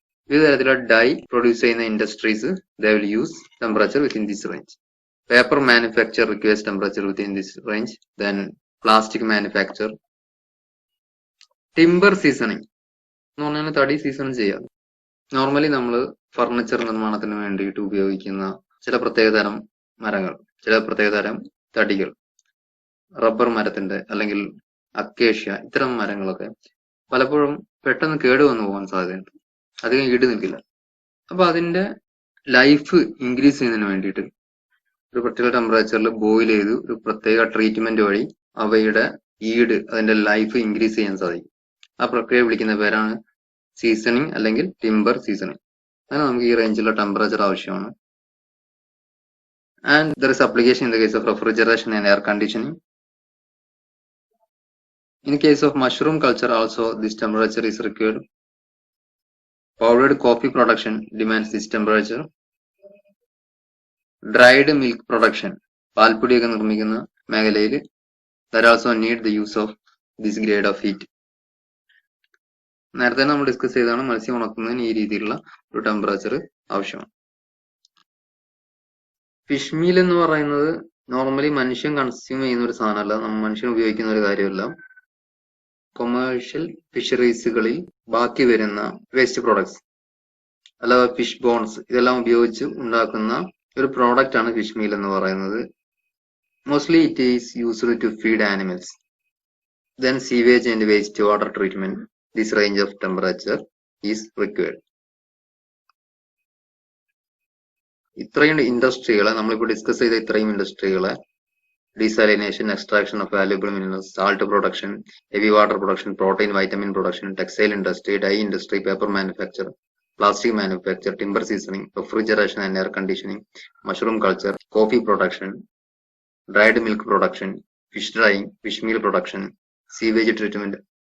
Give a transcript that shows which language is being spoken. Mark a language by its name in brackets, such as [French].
[Malayalam] വിവിധ തരത്തിലുള്ള dye produce ചെയ്യുന്ന industries [English] they will use temperature within this range. Paper manufacture requires temperature within this range. Then plastic manufacture. [Malayalam] Timber seasoning എന്ന് പറഞ്ഞാൽ തടി season ചെയ്യാം. Normally നമ്മൾ ഫർണിച്ചർ നിർമ്മാണത്തിന് വേണ്ടിയിട്ട് ഉപയോഗിക്കുന്ന ചില പ്രത്യേകതരം മരങ്ങൾ, ചില പ്രത്യേകതരം തടികൾ, റബ്ബർ മരത്തിന്റെ അല്ലെങ്കിൽ അക്കേഷ്യ, ഇത്തരം മരങ്ങളൊക്കെ പലപ്പോഴും പെട്ടെന്ന് കേടുവന്നു പോകാൻ സാധ്യതയുണ്ട്, അധികം ഈട് നിൽക്കില്ല. അപ്പൊ അതിന്റെ ലൈഫ് ഇൻക്രീസ് ചെയ്യുന്നതിന് വേണ്ടിയിട്ട് ഒരു പ്രത്യേക ടെമ്പറേച്ചറിൽ ബോയിൽ ചെയ്ത് ഒരു പ്രത്യേക ട്രീറ്റ്മെന്റ് വഴി അവയുടെ ഈട്, അതിന്റെ ലൈഫ് ഇൻക്രീസ് ചെയ്യാൻ സാധിക്കും. ആ പ്രക്രിയ വിളിക്കുന്ന പേരാണ് സീസണിങ് അല്ലെങ്കിൽ ടിംബർ സീസണിങ്. അങ്ങനെ നമുക്ക് ഈ റേഞ്ചിലുള്ള ടെമ്പറേച്ചർ ആവശ്യമാണ്. [English] And there is application in the case of refrigeration and air conditioning. In case of mushroom culture also this temperature is required. Powdered coffee production demands this temperature. Dried milk production, [Malayalam] പാൽപ്പൊടിയൊക്കെ നിർമ്മിക്കുന്ന മേഖലയിൽ [English] that also need the use of this grade of heat. [Malayalam] നേരത്തെ നമ്മൾ discuss ചെയ്താണ് മത്സ്യം ഉണക്കുന്നതിന് ഈ രീതിയിലുള്ള ഒരു temperature ആവശ്യമാണ്. ഫിഷ് മീൽ എന്ന് പറയുന്നത് നോർമലി മനുഷ്യൻ കൺസ്യൂം ചെയ്യുന്ന ഒരു സാധനമല്ല, മനുഷ്യൻ ഉപയോഗിക്കുന്ന ഒരു കാര്യമല്ല. കൊമേഴ്ഷ്യൽ ഫിഷറീസുകളിൽ ബാക്കി വരുന്ന വേസ്റ്റ് പ്രോഡക്ട്സ്, അല്ലാതെ ഫിഷ് ബോൺസ്, ഇതെല്ലാം ഉപയോഗിച്ച് ഉണ്ടാക്കുന്ന ഒരു പ്രോഡക്റ്റ് ആണ് ഫിഷ് മീൽ എന്ന് പറയുന്നത്. [English] Mostly it is used to feed animals. Then sewage and waste water treatment. This range of temperature is required. [Malayalam] ഇത്രയും ഇൻഡസ്ട്രികളെ നമ്മളിപ്പോൾ ഡിസ്കസ് ചെയ്ത ഇത്രയും ഇൻഡസ്ട്രികളെ [English] desalination, extraction of valuable minerals, salt production, heavy water production, protein, vitamin production, textile industry, dye industry, paper manufacture, plastic manufacture, timber seasoning, refrigeration and air conditioning, mushroom culture, coffee production, dried milk production, fish drying, fish meal production, sewage treatment.